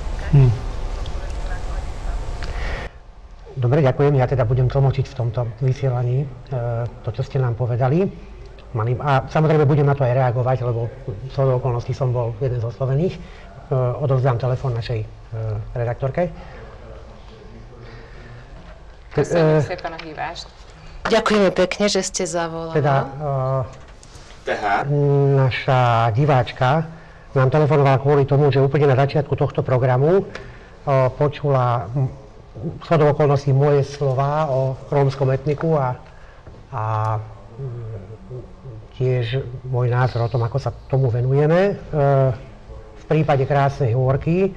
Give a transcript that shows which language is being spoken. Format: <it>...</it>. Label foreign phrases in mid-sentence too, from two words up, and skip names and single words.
<sk>Dobre, ďakujem. Ja teda budem tlmočiť v tomto vysielaní to, čo ste nám povedali. A samozrejme budem na to aj reagovať, lebo z toho okolností som bol jeden z oslovených. Odovzdám telefón našej redaktorke.</sk> <hu>Köszönjük szépen a hívást.</hu> <sk>Ďakujeme pekne, že ste zavolali. Teda naša diváčka nám telefonovala kvôli tomu, že úplne na začiatku tohto programu počula shodou okolností moje slová o rómskom etniku a tiež môj názor o tom, ako sa tomu venujeme v prípade Krásnej Hôrky.</sk>